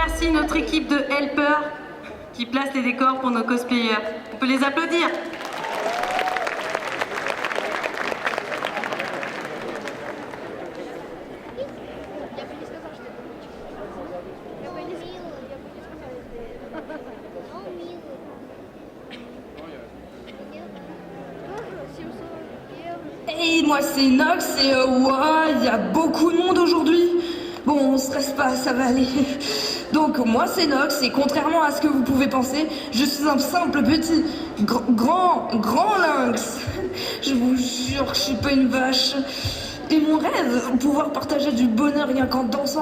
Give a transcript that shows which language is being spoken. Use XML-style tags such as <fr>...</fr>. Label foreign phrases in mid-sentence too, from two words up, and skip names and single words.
<fr>aussi notre équipe de helpers qui place les décors pour nos cosplayers. On peut les applaudir.</fr> <ru>Я бы не сказала, что это мультик. Я бы не сказала, это... Ну, милый. Тоже 700 евро.</ru> <fr>Et moi c'est Nox et ouah, il y a beaucoup de monde aujourd'hui. Bon, on stresse pas, ça va aller. Donc moi c'est Nox et contrairement à ce que vous pouvez penser, je suis un simple petit grand lynx. Je vous jure que je suis pas une vache. Et mon rêve, pouvoir partager du bonheur rien qu'en dansant.</fr>